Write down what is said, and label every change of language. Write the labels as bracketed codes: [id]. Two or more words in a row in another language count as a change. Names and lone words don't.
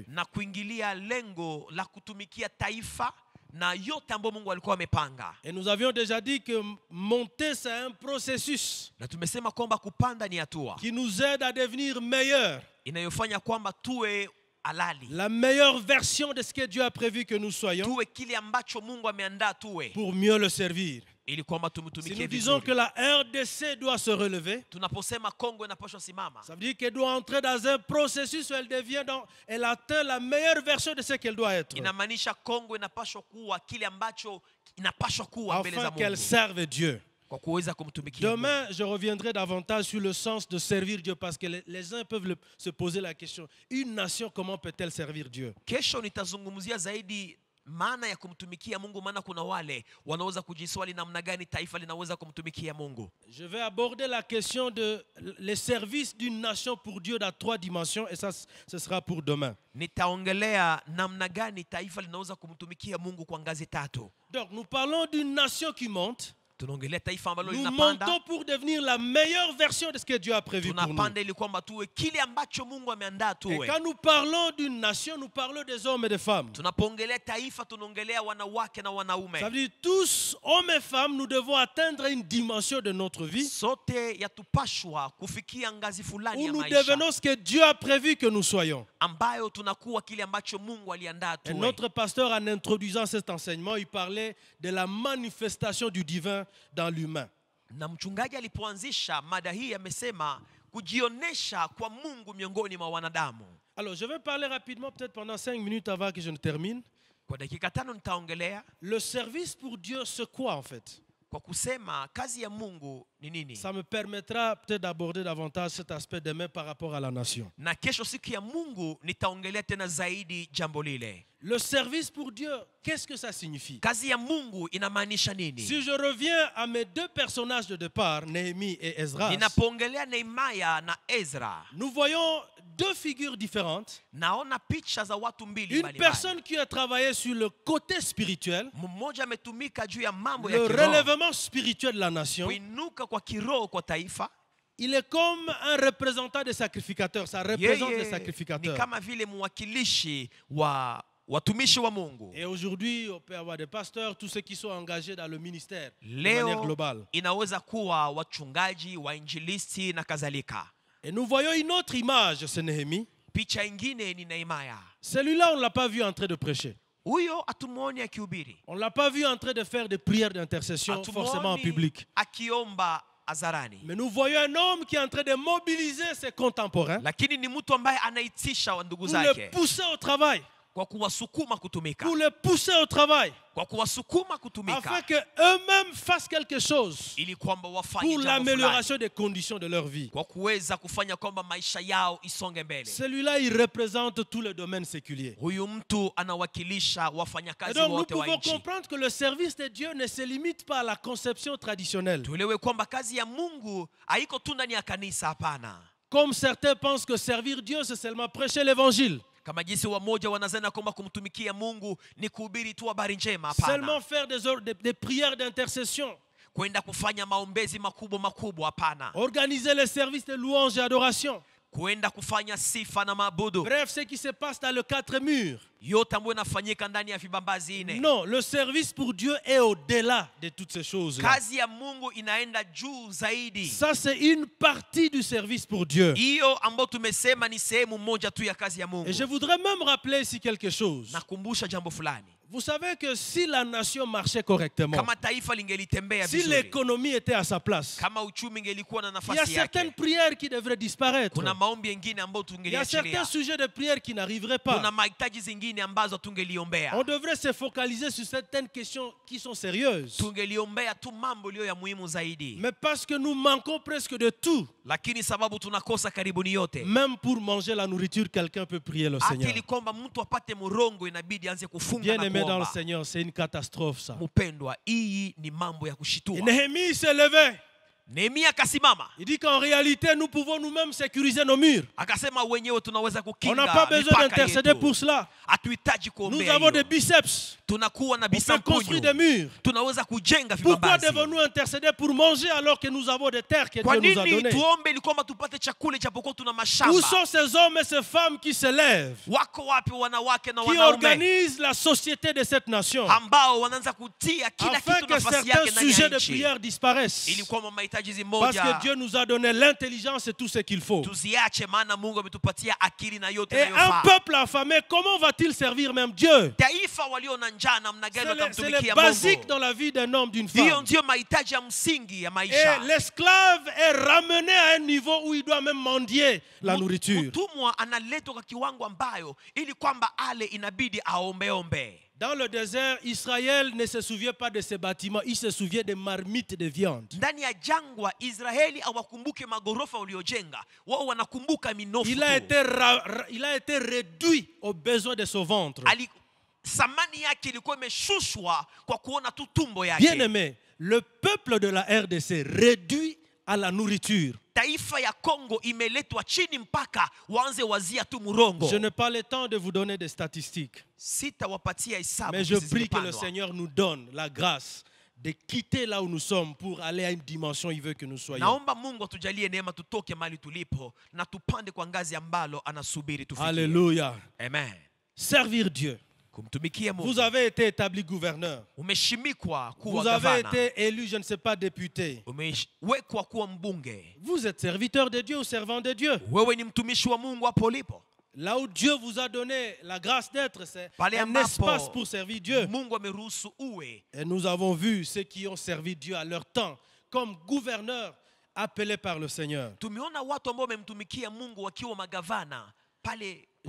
[sw] na kuingilia lengo la kutumikia taifa na yote ambayo Mungu alikuwa amepanga. [fr] Et nous avions déjà dit que monter, c'est un processus [sw] Na tumesema kwamba kupanda ni hatua [fr] qui nous aide à devenir meilleurs. [sw] inayofanya kwamba tuwe halali, [fr] La meilleure version de ce que Dieu a prévu que nous soyons [sw] tuwe kile ambacho Mungu ameandaa tuwe, [fr] pour mieux le servir. [sw] ili kwamba [fr] Si [sw] tumtumikie [fr] nous disons que [sw] vizuri. [fr] la RDC doit se relever, [sw] Tunaposema Kongo inapaswa simama, [fr] ça veut dire qu'elle doit entrer dans un processus où elle atteint la meilleure version de ce qu'elle doit être, [sw] inamaanisha Kongo inapaswa kuwa kile ambacho inapaswa kuwa mbele za [fr] afin qu'elle [sw] Mungu [fr] serve Dieu. [sw] kwa kuweza kumtumikia Mungu. [fr] Demain, je reviendrai davantage sur le sens de servir Dieu, parce que les uns peuvent se poser la question, une nation, comment peut-elle servir Dieu? [sw] Kesho nitazungumzia zaidi maana ya kumtumikia Mungu, maana kuna wale wanaweza kujiswali namna gani taifa linaweza kumtumikia Mungu. [fr] Je vais aborder la question de les services d'une nation pour Dieu dans 3 dimensions, et ça, ce sera pour demain. [sw] Nitaongelea namna gani taifa linaweza kumtumikia Mungu kwa ngazi 3. [fr] Donc, nous parlons d'une nation qui monte. [sw] Tunaongelea taifa ambalo [fr] Nous [sw] linapanda. [fr] montons pour devenir la meilleure version de ce que Dieu a prévu pour nous. [sw] Tunapanda ili kwamba tuwe kile ambacho Mungu ameandaa [fr] Et [sw] tuwe. [fr] quand nous parlons d'une nation, nous parlons des hommes et des femmes. [sw] Tunapoongelea taifa tunaongelea wanawake na wanaume. [fr] Ça veut dire tous, hommes et femmes, nous devons atteindre une dimension de notre vie [sw] Sote yatupashwa kufikia ngazi fulani [fr] où [sw] ya [fr] nous [sw] maisha [fr] devenons ce que Dieu a prévu que nous soyons. [sw] ambayo tunakuwa kile ambacho Mungu aliandaa [fr] Et [sw] tuwe. [fr] notre pasteur, en introduisant cet enseignement, il parlait de la manifestation du divin dans l'humain. [sw] Na mchungaji alipoanzisha mada hii amesema kujionesha kwa Mungu miongoni mwa wanadamu. [fr] Alors, je vais parler rapidement, peut-être pendant 5 minutes avant que je ne termine. [sw] Kwa dakika 5 nitaongelea [fr] Le service pour Dieu, c'est quoi en fait? [sw] kwa kusema kazi ya Mungu ni nini. [fr] Ça me permettra peut-être d'aborder davantage cet aspect demain par rapport à la nation. [sw] Na kesho siku ya Mungu nitaongelea tena zaidi jambo lile. [fr] Le service pour Dieu, qu'est-ce que ça signifie? [sw] Kazi ya Mungu inamaanisha nini? [fr] Si je reviens à mes 2 personnages de départ, Néhémie et Esdras, [sw] Ninapoongelea Nehemia na Ezra, [fr] nous voyons 2 figures différentes. [sw] naona picha za watu mbili [fr] Une [sw] mbalimbali. [fr] personne qui a travaillé sur le côté spirituel, [sw] Mmoja ametumika juu ya mambo ya [fr] le [sw] kiroho, [fr] relèvement spirituel de la nation. [sw] kuinuka kwa kiroho kwa taifa. [fr] Il est comme un représentant des sacrificateurs. Ça représente les [sw] Yeye ni [fr] sacrificateurs. [sw] kama vile mwakilishi wa watumishi wa Mungu. [fr] Et aujourd'hui, on peut avoir des pasteurs, tous ceux qui sont engagés dans le ministère de manière [sw] Leo [fr] globale. [sw] inaweza kuwa wachungaji, wainjilisti na kadhalika. [fr] Et nous voyons une autre image, c'est Néhémie. [sw] Picha ingine ni Nehemia. [fr] Celui-là, on ne l'a pas vu en train de prêcher. [sw] Huyo hatumuoni akihubiri, [fr] On ne l'a pas vu en train de faire des prières d'intercession, forcément en public. [sw] akiomba hadharani. [fr] Mais nous voyons un homme qui est en train de mobiliser ses contemporains [sw] Lakini ni mtu ambaye anaitisha wa ndugu [fr] pour le [sw] zake [fr] pousser au travail. [sw] kwa kuwasukuma kutumika, [fr] pour les pousser au travail, [sw] kwa kuwasukuma [fr] afin [sw] kutumika, [fr] qu'eux-mêmes fassent quelque chose [sw] ili kwamba wafanye [fr] pour [sw] jambo fulani, [fr] l'amélioration des conditions de leur vie. [sw] kwa kuweza kufanya kwamba maisha yao isonge mbele. [fr] Celui-là, il représente tous les domaines séculiers. [sw] Huyu mtu anawakilisha [fr] Et [sw] wafanyakazi [fr] donc, nous [sw] wote wa [fr] pouvons [sw] nchi. [fr] comprendre que le service de Dieu ne se limite pas à la conception traditionnelle. [sw] Tuelewe kwamba kazi ya Mungu haiko tu ndani ya kanisa, hapana. [fr] Comme certains pensent que servir Dieu, c'est seulement prêcher l'évangile. [sw] Kama jinsi wamoja wanazana kwamba kumtumikia Mungu ni kuhubiri tu habari njema, [fr] Seulement [sw] hapana. [fr] faire des prières d'intercession. [sw] Kwenda kufanya maombezi makubwa, hapana. [fr] Organiser les services de louange et adoration. [sw] Kwenda kufanya sifa na maabudu. [fr] Bref, ce qui se passe dans le quatre murs. [sw] Yote ambayo inafanyika ndani ya vibambazi ine. [fr] Non, le service pour Dieu est au-delà de toutes ces choses-là. [sw] Kazi ya Mungu inaenda juu zaidi. [fr] Ça, c'est une partie du service pour Dieu. [sw] Hiyo ambayo tumesema ni sehemu moja tu ya kazi ya Mungu. [fr] Et je voudrais même rappeler ici quelque chose. [sw] Nakumbusha jambo fulani. [fr] Vous savez que si la nation marchait correctement, [sw] Kama taifa lingelitembea [fr] si [sw] vizuri, [fr] l'économie était à sa place, [sw] kama uchumi ingelikuwa na [fr] il y a [sw] nafasi [fr] certaines [sw] yake, [fr] prières qui devraient disparaître. [sw] kuna maombi mengine ambayo [fr] Il y a certains [sw] tungeliachilia, [fr] sujets de prière qui n'arriveraient [sw] kuna [fr] pas. [sw] mahitaji zingine ambazo tungeliombea. [fr] On devrait se focaliser sur certaines questions qui sont sérieuses. [sw] Tungeliombea tu mambo iliyo ya muhimu zaidi, [fr] Mais parce que nous manquons presque de tout, [sw] lakini sababu tunakosa karibuni yote, [fr] même pour manger la nourriture, quelqu'un peut prier le Seigneur. [sw] akili kwamba mtu apate murongo inabidi anze kufunga [fr] Bien [sw] na [fr] aimé dans le [sw] kuomba. [fr] Seigneur, c'est une catastrophe ça. [sw] Mpendwa, hii ni mambo ya [fr] Et [sw] kushitua. [fr] Néhémie s'est levé. [sw] Nehemia akasimama [fr] Il dit qu'en réalité, nous pouvons nous-mêmes sécuriser nos murs. [sw] akasema, wenyewe tunaweza [fr] On [sw] kukinga [fr] n'a pas besoin [sw] mipaka [fr] d'intercéder [sw] yetu. [fr] pour cela. [sw] Hatuhitaji [fr] Nous [sw] kuombea [fr] avons des [sw] hiyo. [fr] biceps. [sw] Tunakuwa na [fr] On peut construire des [sw] bisampunyu, [fr] murs. [sw] tunaweza kujenga [fr] Pourquoi [sw] vibambazi. [fr] devons-nous intercéder pour manger alors que nous avons des terres que [sw] Kwa [fr] Dieu nous a [sw] nini [fr] données? [sw] tuombe ili kwamba tupate chakula japokuwa tuna [fr] Où [sw] mashamba? [fr] sont ces hommes et ces femmes qui se lèvent, [sw] Wako wapi wanawake na [fr] qui [sw] wanaume [fr] organisent la société de cette nation, [sw] ambao wanaanza kutia kila [fr] afin [sw] kitu [fr] que [sw] nafasi [fr] certains [sw] yake ndani [fr] sujets [sw] ya [fr] de [sw] nchi, [fr] prière disparaissent? [sw] ili kwamba mahitaji [fr] Parce que [sw] zimoja [fr] Dieu nous a donné l'intelligence et tout ce qu'il faut. [sw] tuziache, maana Mungu ametupatia akili na yote [fr] Et un [sw] inayofaa. [fr] peuple affamé, comment va-t-il servir même Dieu? [sw] Taifa walio na njaa namna gani [fr] C'est les [sw] watamtumikia [fr] basiques [sw] Mungu? [fr] dans la vie d'un homme, d'une [sw] Hiyo [fr] femme. [sw] ndio mahitaji ya msingi ya [fr] Et [sw] maisha. [fr] l'esclave est ramené à un niveau où il doit même mendier la nourriture. [sw] Mtumwa analetwa kwa kiwango ambayo ili kwamba ale inabidi aombeombe. [fr] Dans le désert, Israël ne se souvient pas de ces bâtiments, il se souvient des marmites de viande. [sw] Ndani ya jangwa Israeli hawakumbuke magorofa uliojenga, wao wanakumbuka minofu [fr] Il a [sw] tu. [fr] été réduit aux besoins de son ventre. [sw] Samani yake ilikuwa imeshushwa kwa kuona tu tumbo [fr] Bien [sw] yake. [fr] aimé, le peuple de la RDC réduit à la nourriture. [sw] Taifa ya Kongo imeletwa chini mpaka waanze wazia tu murongo. [fr] Je n'ai pas le temps de vous donner des statistiques, [sw] Sitawapatia hesabu [fr] mais je [sw] hizi [fr] prie que le [sw] zimepandwa. [fr] Seigneur nous donne la grâce de quitter là où nous sommes pour aller à une dimension où il veut que nous soyons. [sw] Naomba Mungu atujalie neema tutoke mahali tulipo na tupande kwa ngazi ambalo anasubiri tufikie. [fr] Alléluia. Amen. Servir Dieu. [sw] Kumtumikia Mungu. [fr] Vous avez été établi gouverneur. [sw] Umeshimikwa kuwa [fr] Vous avez [sw] gavana. [fr] été élu, je ne sais pas, député. [sw] Umewekwa kuwa mbunge. [fr] Vous êtes serviteur de Dieu ou servant de Dieu. [sw] Wewe ni mtumishi wa Mungu hapo ulipo. [fr] Là où Dieu vous a donné la grâce d'être, c'est [sw] Pale [fr] un [sw] ambapo [fr] espace pour servir Dieu. [sw] Mungu ameruhusu uwe. [fr] Et nous avons vu ceux qui ont servi Dieu à leur temps comme gouverneurs appelés par le Seigneur. [sw] Tumeona watu ambao wamemtumikia Mungu wakiwa magavana pale kwa